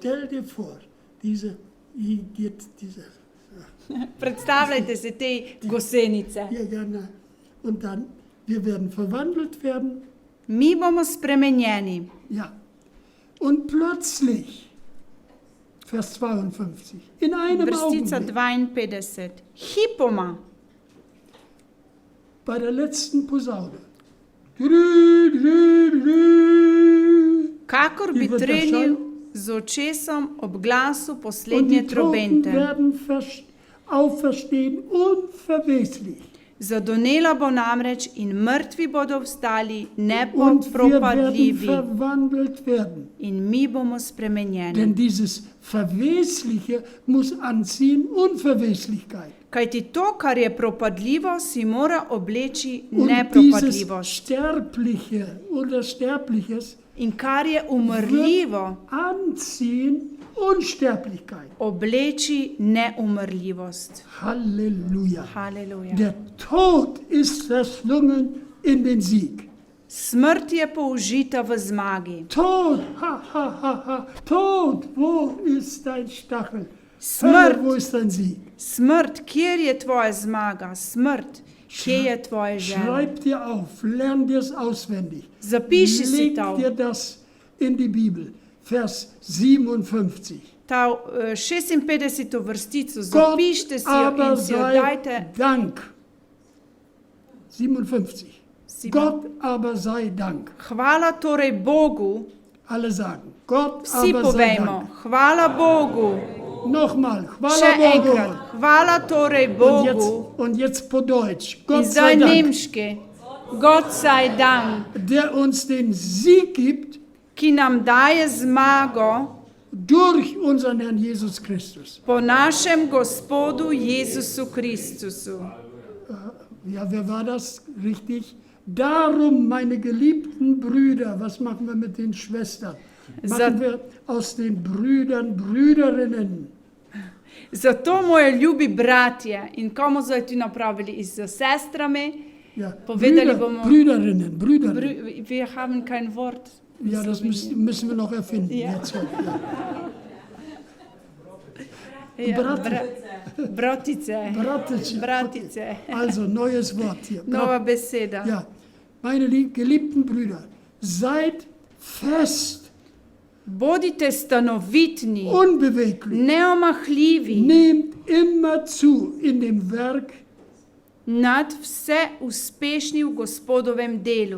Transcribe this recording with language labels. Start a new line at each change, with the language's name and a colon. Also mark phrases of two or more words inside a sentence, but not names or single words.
German: Stell dir vor, diese.
Slovenian: Predstavljajte si te gosenice.
German: Ja, nein. Und dann, wir werden verwandelt werden.
Slovenian: Mi bomo spremenjeni.
German: Ja. Und plötzlich, Vers 52, in einem
Slovenian: Vrstica
German: Augenblick,
Slovenian: 52. Hipoma,
German: bei der letzten Posaune, drü, drü, drü,
Slovenian: kakor bi
German: Die wird
Slovenian: trenil
German: erscheinen.
Slovenian: z očesom ob glasu
German: und
Slovenian: poslednje
German: die Toten
Slovenian: trobente.
German: werden auferstehen unverweslich.
Slovenian: Zadonela bo namreč in mrtvi bodo vstali
German: Und wir werden
Slovenian: nepopropadljivi
German: verwandelt werden.
Slovenian: in mi bomo spremenjeni.
German: Denn dieses Verwesliche muss anziehen Unverweslichkeit.
Slovenian: Kajti to, kar je propadljivo, si mora obleči
German: Und dieses
Slovenian: nepropadljivost.
German: Sterbliche oder Sterbliches
Slovenian: In kar je umrljivo,
German: anziehen Unsterblichkeit.
Slovenian: obleči neumrljivost.
German: Halleluja.
Slovenian: Halleluja.
German: Der Tod ist verschlungen in den Sieg.
Slovenian: Smrt je použita v zmagi.
German: Tod, ha, ha, ha, ha. Tod, wo ist dein Stachel?
Slovenian: Smrt.
German: Hölle, wo ist dein Sieg?
Slovenian: Smrt, kjer je tvoja zmaga? Smrt, kje je tvoje želje?
German: Schreib dir auf, lern dir es auswendig.
Slovenian: Zapiši si
German: Leg
Slovenian: to.
German: dir das in die Bibel. Vers 57.
Slovenian: ta 56. vrstico,
German: Gott
Slovenian: zapište si jo
German: aber
Slovenian: in si jo
German: sei
Slovenian: dajte.
German: Dank. 57.
Slovenian: Si
German: Gott aber sei Dank.
Slovenian: Hvala torej Bogu,
German: Alle sagen, Gott
Slovenian: vsi
German: aber sei
Slovenian: povejmo,
German: Dank.
Slovenian: hvala Bogu.
German: Nochmal,
Slovenian: Še hvala Bogu. enkrat, hvala torej Bogu.
German: Und jetzt po Deutsch,
Slovenian: In
German: Gott
Slovenian: zdaj
German: sei Dank,
Slovenian: nemški.
German: Gott sei Dank, der uns den Sieg gibt
Slovenian: ki nam daje zmago
German: durch unseren Herrn Jesus Christus.
Slovenian: po našem Gospodu Jezusu Kristusu.
German: Ja, wer war das? Richtig. Darum, meine geliebten Brüder, was machen wir mit den Schwestern? Machen wir aus den Brüdern Brüderinnen.
Slovenian: Zato, moji ljubi bratje, in komu zdaj ti napravili z sestrami,
German: Ja,
Slovenian: povedali
German: Brüder,
Slovenian: bomo,
German: Brüderinnen. wir haben kein Wort. Ja, das müssen wir noch erfinden. Ja. Jetzt, ja. Ja,
Slovenian: Brate. bratice. Bratice. Bratice.
German: Also, neues Wort hier.
Slovenian: Nova beseda.
German: Ja, meine geliebten Brüder, seid fest,
Slovenian: Bodite stanovitni,
German: unbeweglich,
Slovenian: neomahljivi,
German: nehmt immer zu in dem Werk.
Slovenian: nad vse uspešni v Gospodovem delu.